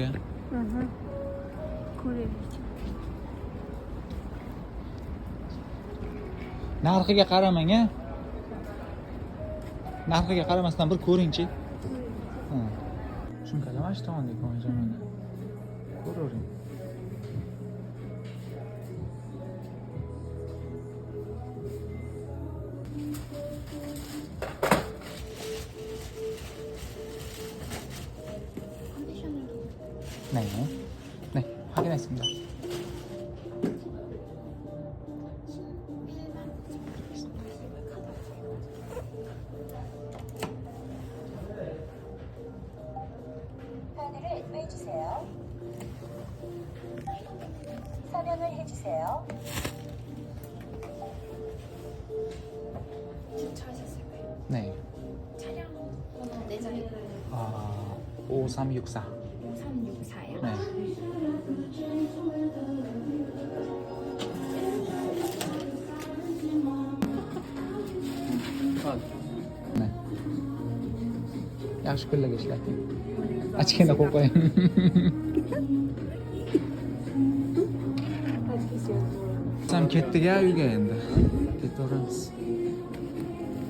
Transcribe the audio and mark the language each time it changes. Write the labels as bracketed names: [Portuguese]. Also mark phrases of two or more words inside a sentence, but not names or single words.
[Uzbek] Ko'raylik. Narxiga qaramang, a? Narxiga qaramasdan bir ko'ring-chi. Ha. Sumkalar mana shu tomonda ekan, mana. Ko'ravering. [Vietnamese] Này nữa. Này, hai cái này xem nào. [Korean] 카드를 빼주세요. 서명을 해주세요. 네. 차량 번호 내장이 아, 5364. 5364요? 네. 네. [Uzbek] yaxshi kunlarga ishlating. Ochgina qo'yib qo'ying. Sam ketdik-a uyga endi. Ketaveramiz.